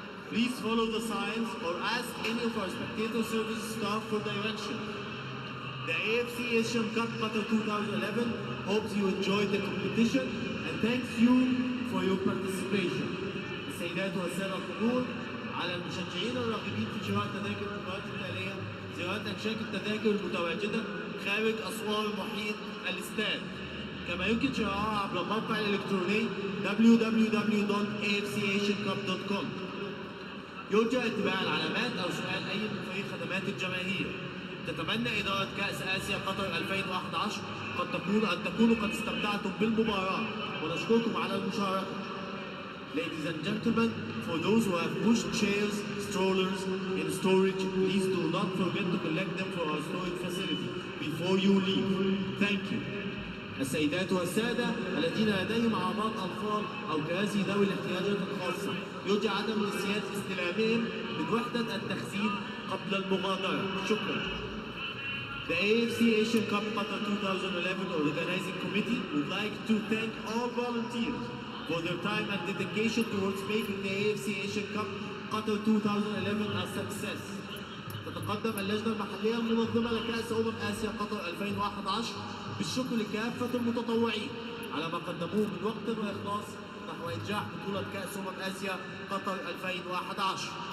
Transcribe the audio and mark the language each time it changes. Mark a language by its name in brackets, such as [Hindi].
[English] Please follow the signs or ask any of our spectator service staff for direction. The AFC Asian Cup Qatar 2011 hopes you enjoyed the competition and thanks you for your participation. [Arabic] السيدات والسادة الحضور، على المشجعين الراغبين في شراء تذاكر المباريات التالية زيارة أكشاك التذاكر المتواجدة خارج أسوار محيط الاستاد. كما يمكن شراءها عبر الموقع الإلكتروني www.afcasiancup.com. يرجى اتباع العلامات أو سؤال أي من فريق خدمات الجماهير. تتمنى إدارة كأس آسيا قطر 2011 أن تكونوا قد استمتعتم بالمباراة ونشكركم على المشاركة. [English] Ladies and gentlemen, for those who have pushed chairs, strollers in storage, please do not forget to collect them for our storage facility before you leave. Thank you. [Arabic] السيدات والسادة الذين لديهم أعراض أطفال أو كراسي ذوي الاحتياجات الخاصة، يرجى عدم نسيان استلامهم من وحدة التخزين قبل المغادرة. شكرا. [English] The AFC Asian Cup Qatar 2011 Organizing Committee would like to thank all volunteers for their time and dedication towards making the AFC Asian Cup Qatar 2011 a success. [Arabic] تتقدم اللجنة المحلية المنظمة لكأس آسيا قطر 2011 بالشكر لكافة المتطوعين على ما قدموه من وقت وإخلاص نحو إنجاح بطولة كأس آسيا قطر 2011.